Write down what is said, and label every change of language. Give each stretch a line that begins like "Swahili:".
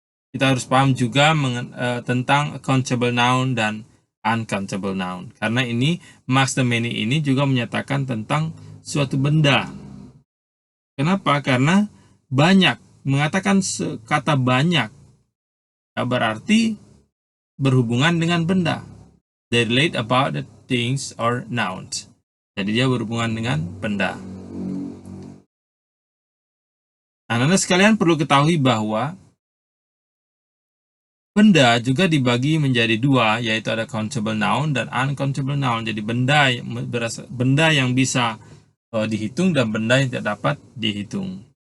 Indonesian: Kita harus paham juga tentang countable noun dan uncountable noun. Karena ini, Max dan Many ini juga menyatakan tentang suatu benda. Kenapa? Karena banyak. Mengatakan kata banyak berarti berhubungan dengan benda.
English: They relate about the things or nouns.
Indonesian: Jadi dia berhubungan dengan benda. Anak-anak sekalian perlu ketahui bahwa benda juga dibagi menjadi dua, yaitu ada countable noun dan uncountable noun. Jadi benda yang bisa dihitung dan benda yang tidak dapat dihitung.